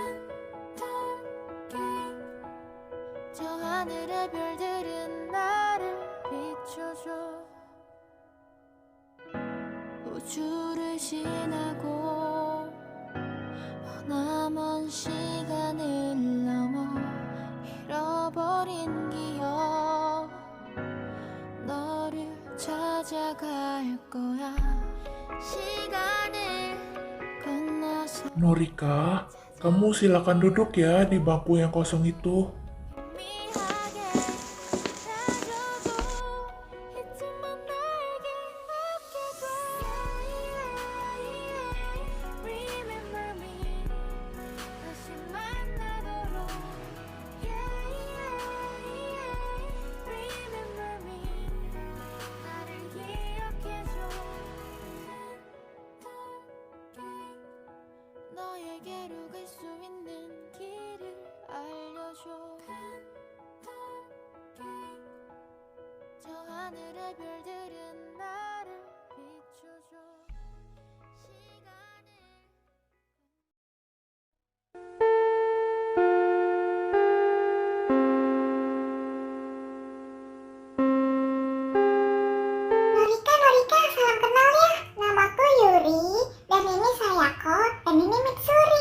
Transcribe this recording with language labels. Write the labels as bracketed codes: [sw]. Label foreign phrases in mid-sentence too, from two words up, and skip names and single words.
[ko] 저 하늘의 별들은 나를 비춰줘 우주를 지나고 머나먼 시간을 넘어 잃어버린 기억 너를 찾아갈 거야 시간을 건너서 [id] Norika, kamu silakan duduk ya di bangku yang kosong itu. [ko] 미하게 해줘도 잊지만 날개 아껴줘 [en] Remember me [ko] 다시 만나도록 [en] Remember me [ko] 나를 기억해줘 너에게로 갈 수 있는 길을 알려줘 저 하늘의 별들은 나를 비춰줘 시간을 [id] Norika, salam kenal ya. Namaku Yuri, dan ini Sayako, dan ini Mitsuri.